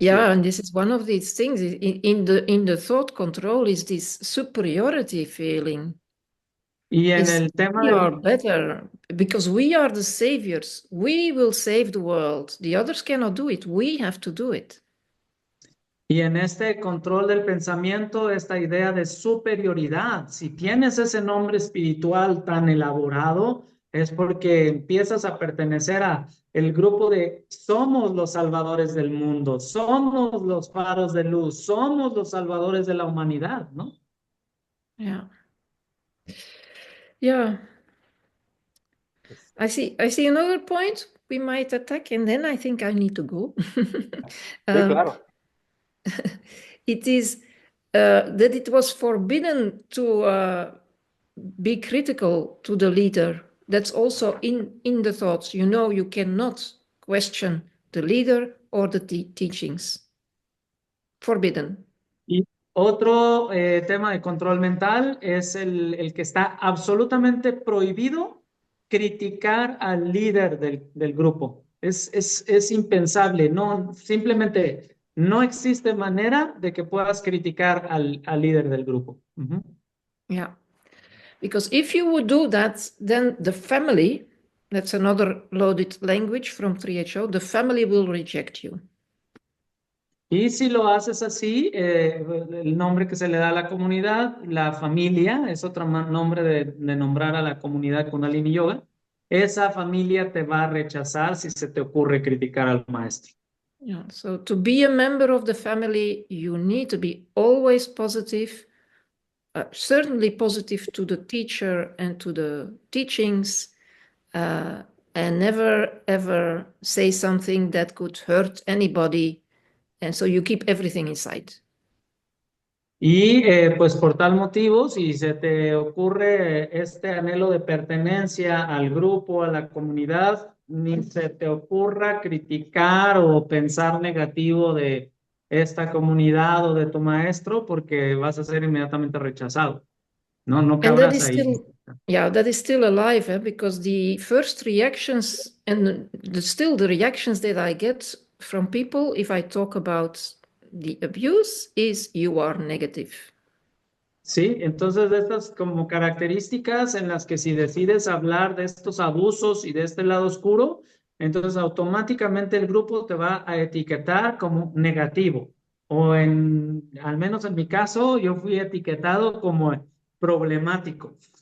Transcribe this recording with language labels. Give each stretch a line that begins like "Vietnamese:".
English: Yeah, and this is one of these things in the thought control is this superiority feeling.
Spanish: Y en
English: Is
Spanish: el tema
English: we are
Spanish: del,
English: better because we are the saviors. We will save the world. The others cannot do it. We have to do it.
Spanish: Y en este control del pensamiento, esta idea de superioridad, si tienes ese nombre espiritual tan elaborado, es porque empiezas a pertenecer a el grupo de somos los salvadores del mundo, somos los faros de luz, somos los salvadores de la humanidad, ¿no?
English: Yeah. Yeah. I see another point we might attack, and then I think I need to go.
Spanish: Sí, claro.
English: It is that it was forbidden to be critical to the leader. That's also in the thoughts. You know, you cannot question the leader or the teachings. Forbidden.
Spanish: Y otro tema de control mental es el que está absolutamente prohibido criticar al líder del grupo. Es impensable, no, simplemente no existe manera de que puedas criticar al líder del grupo. Ujú.
English: Yeah. Because if you would do that, then the family, that's another loaded language from 3HO, the family will reject you.
Spanish: Y si lo haces así, el nombre que se le da a la comunidad, la familia, es otro nombre de nombrar a la comunidad Kundalini Yoga. Esa familia te va a rechazar si se te ocurre criticar al maestro.
English: Yeah. So to be a member of the family, you need to be always positive, certainly positive to the teacher and to the teachings, and never ever say something that could hurt anybody And so you keep everything inside.
Spanish: Y pues por tal motivo, si se te ocurre este anhelo de pertenencia al grupo, a la comunidad, ni se te ocurra criticar o pensar negativo de esta comunidad o de tu maestro, porque vas a ser inmediatamente rechazado. No, no
English: And that
Spanish: cabras
English: is
Spanish: ahí.
English: still, yeah, that is still alive, because the first reactions and still the reactions that I get from people if I talk about the abuse is you are negative.
Spanish: Sí, entonces de estas como características en las que si decides hablar de estos abusos y de este lado oscuro, entonces automáticamente el grupo te va a etiquetar como negativo. O al menos en mi caso, yo fui etiquetado como problemático,